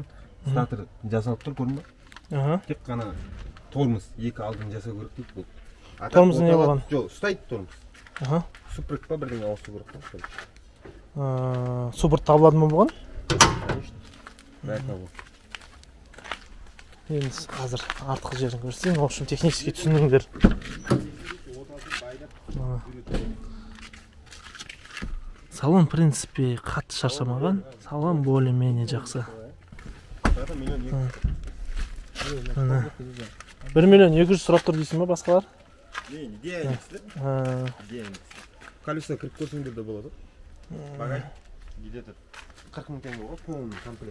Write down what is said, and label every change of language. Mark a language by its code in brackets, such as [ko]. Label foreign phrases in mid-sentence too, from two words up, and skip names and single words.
[kk] Стартер жасалып тұр, көрдің ба? Тек қана тормоз екі алдын жасау керек дейді бұл. Тормоз не болған? Жоқ, ұстайды тормоз. Супрыг па бірдеңе ауысу керек қой. Супрыг табылады ма бұған? Конечно. Бәрі табылады. Енді қазір артқы жерін көрсетейін. [ru] В общем, технически түсініңдер. Салон, в принципе, [kk] қатты шаршамаған. Салон [ru] более-менее [kk] жақсы. 1 миллион 200 сұрап тұр дейсің ба басқалар? Колесо кіріп көрсеңдер де болады. Багаж где-то 40 мың теңге ғой, [ru] полный комплект.